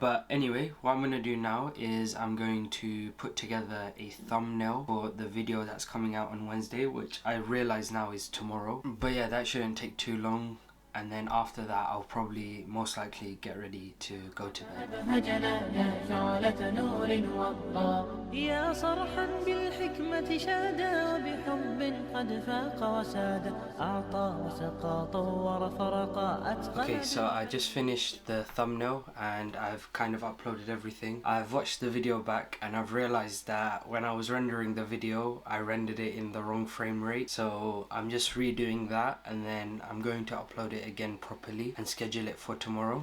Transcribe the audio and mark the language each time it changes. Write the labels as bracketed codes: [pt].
[en] But anyway, what I'm gonna do now is I'm going to put together a thumbnail for the video that's coming out on Wednesday, which I realize now is tomorrow. But yeah, that shouldn't take too long, and then after that I'll probably most likely get ready to go to bed. [ar] يا صرحا بالحكمة شادا وبحب قد فاق وساد أعطى وسقى طور فرقا أتقن. [en] Okay, so I just finished the thumbnail and I've kind of uploaded everything. I've watched the video back and I've realized that when I was rendering the video I rendered it in the wrong frame rate, so I'm just redoing that and then I'm going to upload it again properly and schedule it for tomorrow.